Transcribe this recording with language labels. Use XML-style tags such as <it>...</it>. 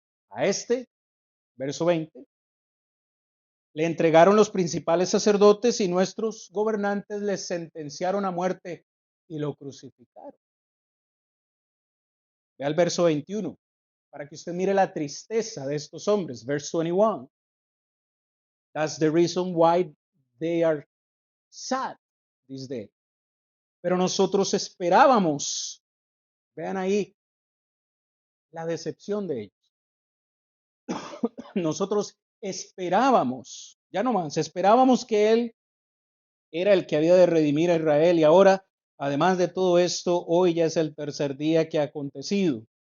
<es>A este, verso 20, le entregaron los principales sacerdotes y nuestros gobernantes les sentenciaron a muerte y lo crucificaron. Ve al verso 21, para que usted mire la tristeza de estos hombres.</es> <en>Verse 21. That's the reason why they are sad this day.</en> <es>Pero nosotros esperábamos, vean ahí la decepción de ellos. Nosotros esperábamos, ya no más, esperábamos que Él era el que había de redimir a Israel y ahora, además de todo esto, hoy ya es el tercer día que ha acontecido.</es>